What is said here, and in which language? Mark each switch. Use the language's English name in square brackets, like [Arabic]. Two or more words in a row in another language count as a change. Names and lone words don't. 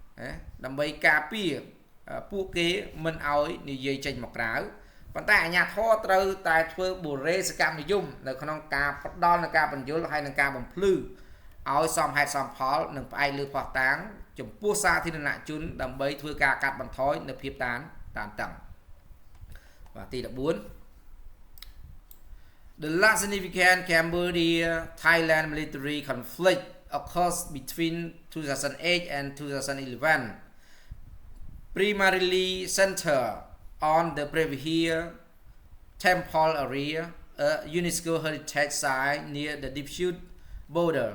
[Khmer] ពួកគេមិនឲ្យនិយាយចេញមកក្រៅប៉ុន្តែអាជ្ញាធរត្រូវតែធ្វើបុរេសកម្មនិយមនៅក្នុងការផ្ដល់នៅការបញ្យល់ហើយនឹងការបំភ្លឺឲ្យសមហេតុសមផលនិងផ្អែកលើភស្តុតាងចំពោះសាធារណជនដើម្បីធ្វើការកាត់បន្ថយនៅភាពតានតឹងបាទទី14 [English] The last significant Cambodia-Thailand military conflict occurs between 2008 and 2011 primarily centered on the Previher Temple area, a UNESCO heritage site near the Dipsud border.